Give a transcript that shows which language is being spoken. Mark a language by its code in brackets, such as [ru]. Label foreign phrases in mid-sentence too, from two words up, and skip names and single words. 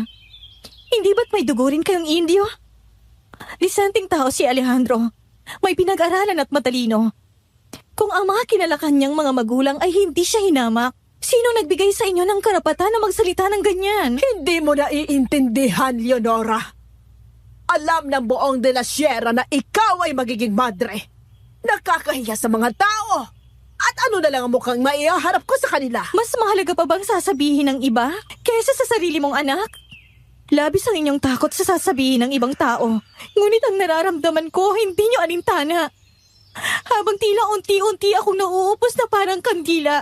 [tl] Hindi ba't may dugo rin kayong Indio? Disenteng tao si Alejandro. May pinag-aralan at matalino. Kung ang mga kinalakan niyang mga magulang ay hindi siya hinamak, sino nagbigay sa inyo ng karapatan na magsalita ng ganyan? Hindi mo naiintindihan, Leonora. Alam ng buong de la Sierra na ikaw ay magiging madre. Nakakahiya sa mga tao. At ano na lang ang mukhang maiharap ko sa kanila? Mas mahalaga pa bang sasabihin ng iba kaysa sa sarili mong anak? Labis ang inyong takot sa sasabihin ng ibang tao. Ngunit ang nararamdaman ko, hindi nyo alintana. Habang tila unti-unti akong nauupos na parang kandila.